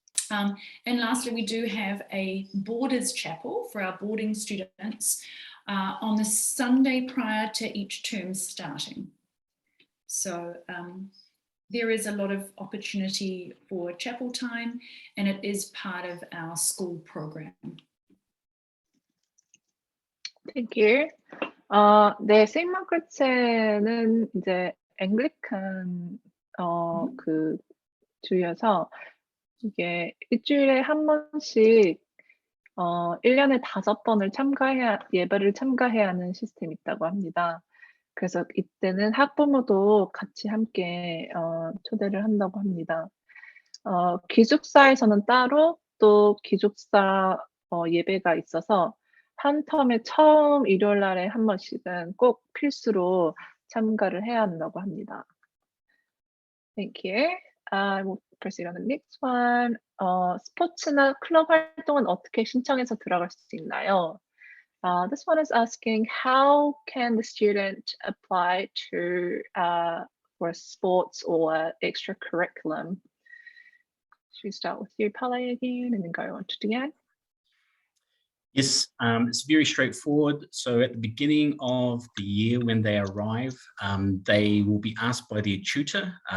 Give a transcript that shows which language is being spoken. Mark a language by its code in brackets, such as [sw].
[en] And lastly, we do have a boarders chapel for our boarding students on the Sunday prior to each term starting. So there is a lot of opportunity for chapel time, and it is part of our school program. Thank you. [ko] 네, 세인트 마그렛에는 이제 앵글리칸 그 주여서 이게 일주일에 한 번씩 1년에 5번을 예배를 참가해야 하는 시스템이 있다고 합니다. 그래서 이때는 학부모도 같이 함께 초대를 한다고 합니다. 기숙사에서는 따로 또 기숙사 예배가 있어서 한 텀에 처음 일요일 날에 한 번씩은 꼭 필수로 참가를 해야 한다고 합니다. [en] Thank you. We'll proceed on the next one. [ko] 스포츠나 클럽 활동은 어떻게 신청해서 들어갈 수 있나요? [en] This one is asking, how can the student apply to for sports or extra curriculum? Should we start with you, Pale, again, and then go on to Deanne? Yes, it's very straightforward. So at the beginning of the year when they arrive, they will be asked by their tutor.